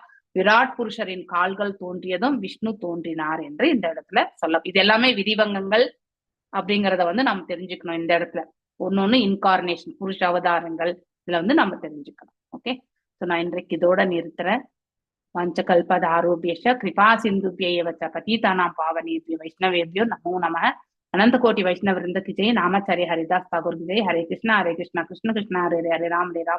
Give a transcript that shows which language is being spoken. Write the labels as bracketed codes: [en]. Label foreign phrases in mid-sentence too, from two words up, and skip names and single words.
[ta] விராட் புருஷரின் கால்கள் தோன்றியதும் விஷ்ணு தோன்றினார் என்று இந்த இடத்துல சொல்ல, இது எல்லாமே விதிவங்கங்கள் அப்படிங்கிறத வந்து நம்ம தெரிஞ்சுக்கணும். இந்த இடத்துல ஒன்னொன்னு இன்கார்னேஷன் புருஷ அவதாரங்கள் இதுல வந்து நம்ம தெரிஞ்சுக்கணும். [en] okay, so [ta] நான் இன்றைக்கு இதோட நிறுத்துறேன். [sa] पञ्चकल्पतरूभ्यश्च कृपा सिन्धुभ्यैव च पतितानां पावनेभ्यो वैष्णवेभ्यो नमो नमः. [hi] अनंत कोटि वैष्णव वृंद की जय. नामाचार्य हरिदास ठाकुर की जय. हरे कृष्णा कृष्ण कृष्ण हरे हरे, हरे राम